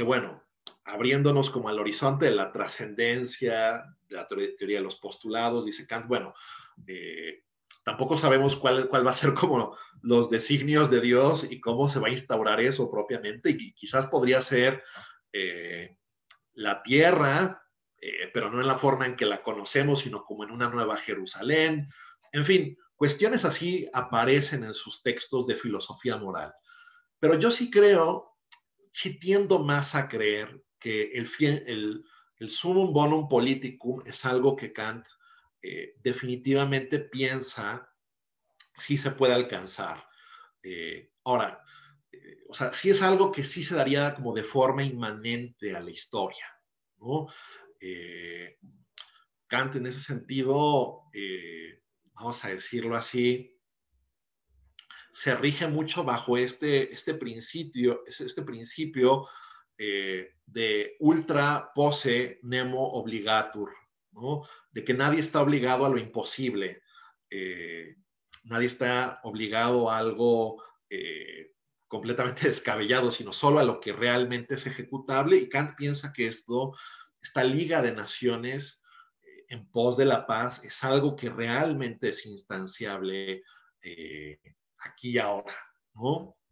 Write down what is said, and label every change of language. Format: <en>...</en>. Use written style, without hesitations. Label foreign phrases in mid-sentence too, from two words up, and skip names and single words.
<es>bueno, abriéndonos como al horizonte de la trascendencia, de la teoría de los postulados, dice Kant, bueno, tampoco sabemos cuál va a ser como los designios de Dios y cómo se va a instaurar eso propiamente, y quizás podría ser la tierra, pero no en la forma en que la conocemos, sino como en una nueva Jerusalén. En fin, cuestiones así aparecen en sus textos de filosofía moral. Pero yo sí creo, sí tiendo más a creer que el</es> <la>sumum bonum politicum</la> <es>es algo que Kant definitivamente piensa sí se puede alcanzar. Ahora, o sea, sí es algo que sí se daría como de forma inmanente a la historia, ¿no? Kant en ese sentido, vamos a decirlo así, se rige mucho bajo este principio de</es> <la>ultra posse nemo obligatur,</la> <es>¿no? De que nadie está obligado a lo imposible, nadie está obligado a algo completamente descabellado, sino solo a lo que realmente es ejecutable, y Kant piensa que esta Liga de Naciones en pos de la paz es algo que realmente es instanciable aquí y ahora, ¿no?</es>